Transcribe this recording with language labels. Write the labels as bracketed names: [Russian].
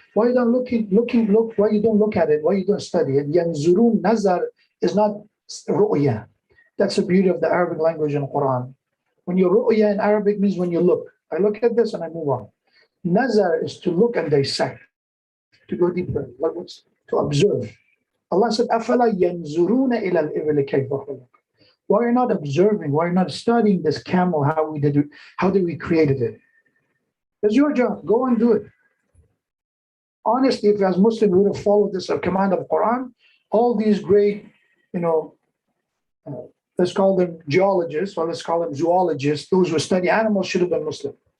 [English] Why you don't why you don't look at it? Why you don't study it? يَنْظُرُونَ, nazar is not ru'ya. That's the beauty of the Arabic language in Quran. When you ru'ya in Arabic means when you look. I look at this and I move on. Nazar is to look and dissect, to go deeper, to observe. Allah said, [Arabic] أَفَلَا يَنْظُرُونَ إِلَى الْإِبِلِ كَيْفَ خُلِقَتْ. [English] Why are you not observing? Why are you not studying this camel, how did we created it? It's your job. Go and do it. Honestly, if as Muslims we would have followed this command of Quran, all these great, you know, let's call them geologists, or let's call them zoologists, those who study animals should have been Muslim.